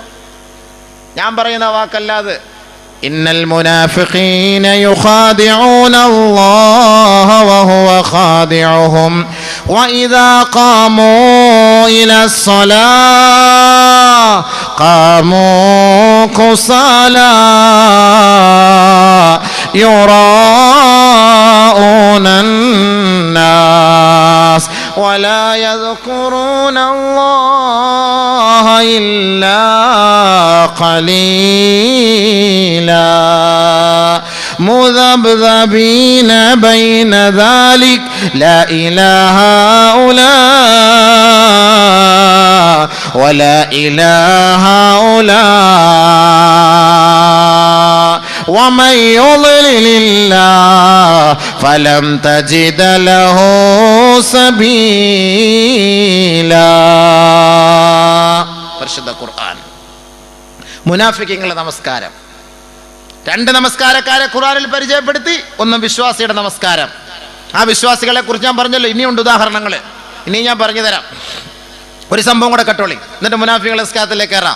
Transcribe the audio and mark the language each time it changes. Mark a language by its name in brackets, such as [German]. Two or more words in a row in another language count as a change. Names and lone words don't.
[Malayalam] ഞാൻ പറയുന്ന വാക്കല്ലാതെ. [Arabic] إن المنافقين يخادعون الله وهو خادعهم وإذا قاموا إلى الصلاة قاموا كسالى യുറാഊന الناس ولا يذكرون الله إلا قليلا مذبذبين بين ذلك لا إله هؤلاء ولا إله هؤلاء ومن يضلل الله فلن تجد له سبيلا. [Malayalam] പരിശുദ്ധ ഖുർആൻ. മുനാഫിഖീങ്ങളുടെ നമസ്കാരം. രണ്ട് നമസ്കാരക്കാരെ ഖുർആനിൽ പരിചയപ്പെടുത്തി. ഒന്ന് വിശ്വാസിയുടെ നമസ്കാരം. ആ വിശ്വാസികളെ കുറിച്ച് ഞാൻ പറഞ്ഞല്ലോ, ഇനിയുണ്ട് ഉദാഹരണങ്ങൾ. ഇനി ഞാൻ പറഞ്ഞു തരാം. ഒരു സംഭവം കൂടെ കട്ടോളി, എന്നിട്ട് മുനാഫിഖീങ്ങളുടെ നമസ്കാരത്തിലേക്ക് കയറാം.